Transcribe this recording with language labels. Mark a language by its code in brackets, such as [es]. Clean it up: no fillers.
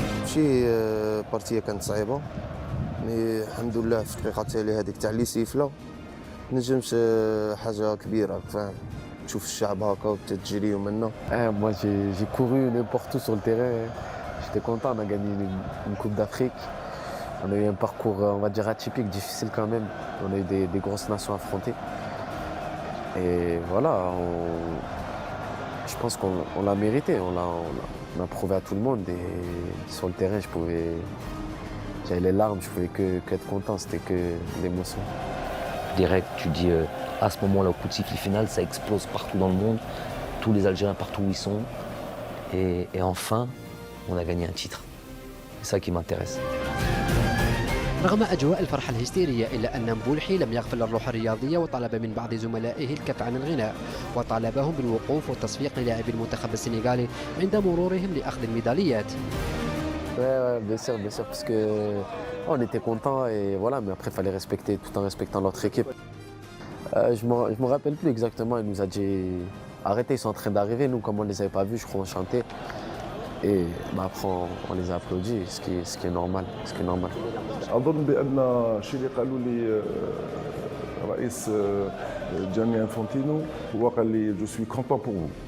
[ar] ماشي بارتيه كانت صعيبه مي الحمد لله في الدقيقه التاليه هذيك تاع لي سيفله نجمش حاجه كبيره فاهم تشوف الشعب هكا وتجري ومنا. [fr] Moi j'ai couru n'importe où sur le terrain. J'étais content, on a gagné une Coupe d'Afrique. On a eu un parcours, on va dire, atypique, difficile quand même. On a eu des grosses nations affrontées. Et voilà, je pense qu'on l'a mérité. On a prouvé à tout le monde. Et sur le terrain, j'avais les larmes, je pouvais qu'être content, c'était que l'émotion. Direct, tu dis à ce moment-là, au coup de sifflet final, ça explose partout dans le monde. Tous les Algériens, partout où ils sont. Et enfin, on a gagné un titre. C'est ça qui m'intéresse. [ar] رغم أجواء الفرحة الهستيرية إلا أن مبولحي لم يغفل الروح الرياضية وطلب من بعض زملائه الكف عن الغناء وطالبهم بالوقوف والتصفيق للاعبي المنتخب السنغالي عند مرورهم لأخذ الميداليات. [fr] Ouais, bien sûr, parce que on était contents et voilà, mais après il fallait respecter tout en respectant notre équipe. Je me rappelle plus exactement, il nous a dit arrêtez, ils sont en train d'arriver, nous comme on les avait pas vus, je crois on chantait. Et après on les a applaudis, ce qui est normal. [ar] أظن بأن الشيء اللي قالوا لي رئيس جاني انفانتينو هو قال لي [fr] جو سوي كونتون بور فو.